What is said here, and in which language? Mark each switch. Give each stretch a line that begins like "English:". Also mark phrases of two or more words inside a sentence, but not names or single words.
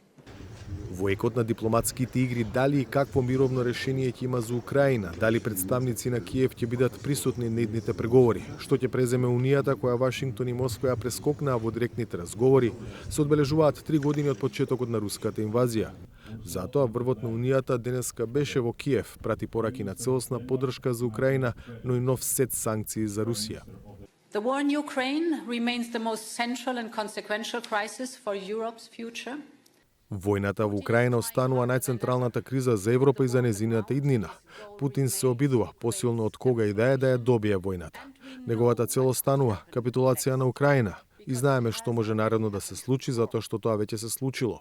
Macedonian: Во екот на дипломатските игри дали и какво мировно решение ќе има за Украина, дали представници на Киев ќе бидат присутни на идните преговори, што ќе преземе Унијата која Вашингтон и Москва ја прескокнаа во директните разговори, се одбележуваат 3 години од почетокот на руската инвазија. Затоа врвот на Унијата денеска беше во Киев, прати пораки на целосна поддршка за Украина, но и нов сет санкции за Русија.
English: The war in Ukraine remains the most central and consequential crisis for Europe's future.
Macedonian: Војната во Украина останува најцентралната криза за Европа и за незината иднина. Путин се обидува посилно од кога и да ја добие војната. Неговата цел останува капитулација на Украина и знаеме што може наредно да се случи затоа што тоа веќе се случило.